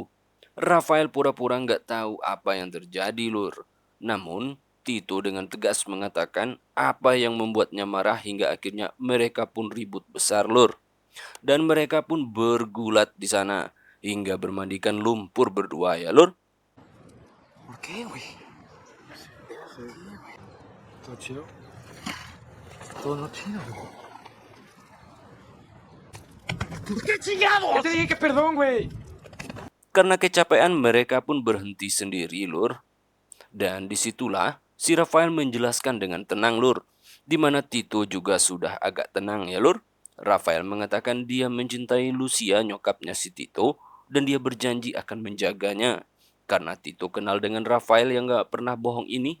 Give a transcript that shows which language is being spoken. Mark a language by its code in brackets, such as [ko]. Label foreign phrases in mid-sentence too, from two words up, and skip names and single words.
[id] Rafael pura-pura nggak tahu apa yang terjadi lur. Namun, Tito dengan tegas mengatakan apa yang membuatnya marah hingga akhirnya mereka pun ribut besar lur. Dan mereka pun bergulat di sana hingga bermandikan lumpur berdua ya lur. [es] ¿Por qué, güey? ¿Todo chido? Todo no chido, güey. ¿Por qué chingado? Ya te dije que perdón, güey. [id] Karena kecapean mereka pun berhenti sendiri lur. Dan disitulah si Rafael menjelaskan dengan tenang lur. Dimana Tito juga sudah agak tenang ya lur. Rafael mengatakan dia mencintai Lucia nyokapnya si Tito. Dan dia berjanji akan menjaganya. Karena Tito kenal dengan Rafael yang gak pernah bohong ini.